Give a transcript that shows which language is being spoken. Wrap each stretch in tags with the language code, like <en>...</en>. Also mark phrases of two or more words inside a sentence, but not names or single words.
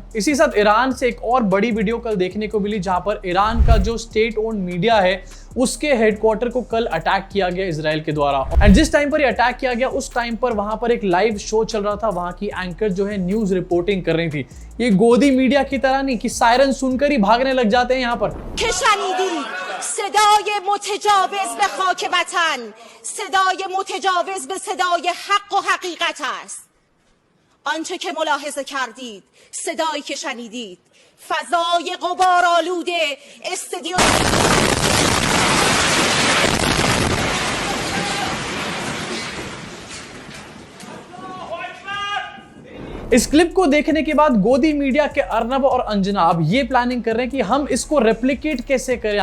<hi>इसी साथ ईरान से एक और बड़ी वीडियो कल देखने को मिली, जहां पर ईरान का जो</hi> <en>state owned media</en> <hi>है उसके हेडक्वार्टर को कल अटैक किया गया इजराइल के द्वारा। एंड जिस टाइम पर ये अटैक किया गया उस टाइम पर वहां पर एक</hi> <en>live show</en> <hi>चल रहा था, वहां की एंकर जो है</hi> <en>news reporting</en> <hi>कर रही थी। ये गोदी मीडिया की तरह नहीं कि सायरन सुनकर ही भागने लग जाते हैं यहाँ पर।</hi> <fa>صدای متجاوز به خاک وطن، صدای متجاوز به صدای حق و حقیقت است. آنچه که ملاحظه کردید، صدایی که شنیدید، فضای غبارآلود استودیو</fa> <hi>इस क्लिप को देखने के बाद गोदी मीडिया के अर्नब और अंजना अब ये प्लानिंग कर रहे हैं कि हम इसको रेप्लिकेट कैसे करें।</hi>